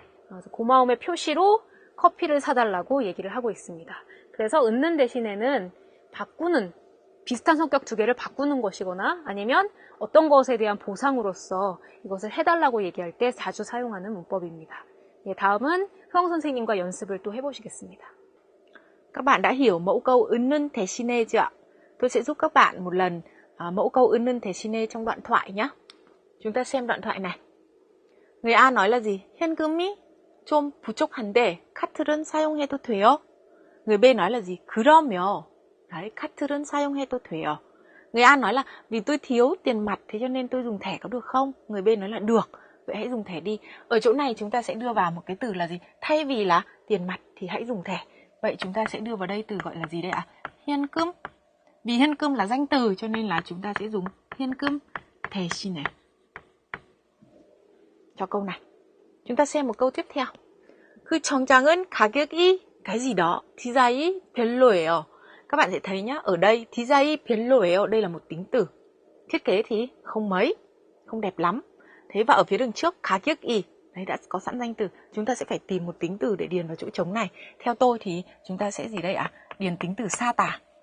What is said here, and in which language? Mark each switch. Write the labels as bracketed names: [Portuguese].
[Korean] 그래서 고마움의 표시로 커피를 사달라고 얘기를 하고 있습니다. 그래서 은는 대신에는 비슷한 성격 두 개를 바꾸는 것이거나 아니면 어떤 것에 대한 보상으로서 이것을 해달라고 얘기할 때 자주 사용하는 문법입니다. 다음은 효영 선생님과 연습을 또 해보시겠습니다. [Vietnamese] Các bạn đã hiểu mẫu câu 은는 대신에 chưa ạ? Tôi sẽ giúp các bạn một lần mẫu câu 은는 대신에 trong đoạn thoại nhé. Chúng ta xem đoạn thoại này. Người A nói là gì? [Korean] 현금이 좀 부족한데 카드는 사용해도 돼요? [Vietnamese] Người B nói là gì? [Korean] 그러면 đấy, 카드는 사용해도 돼요. [Vietnamese] Người A nói là vì tôi thiếu tiền mặt thế cho nên tôi dùng thẻ có được không? Người B nói là được, vậy hãy dùng thẻ đi. Ở chỗ này chúng ta sẽ đưa vào một cái từ là gì? Thay vì là tiền mặt thì hãy dùng thẻ. Vậy chúng ta sẽ đưa vào đây từ gọi là gì đây ạ? [Korean] 현금. [Vietnamese] Vì 현금 là danh từ cho nên là chúng ta sẽ dùng [Korean] 현금 대신에. [Vietnamese] Cho câu này. Chúng ta xem một câu tiếp theo. [Korean] 그 정장은 가격이 [Vietnamese] cái gì đó [Korean] 디자이 별로예요. [Vietnamese] Các bạn sẽ thấy nhá, ở đây [Korean] 디자이 별로예요, [Vietnamese] đây là một tính từ. Thiết kế thì không mấy, không đẹp lắm. Thế và ở phía đường trước 가격이, đấy đã có sẵn danh từ. Chúng ta sẽ phải tìm một tính từ để điền vào chỗ trống này. Theo tôi thì chúng ta sẽ gì đây ạ? Điền tính từ 사다.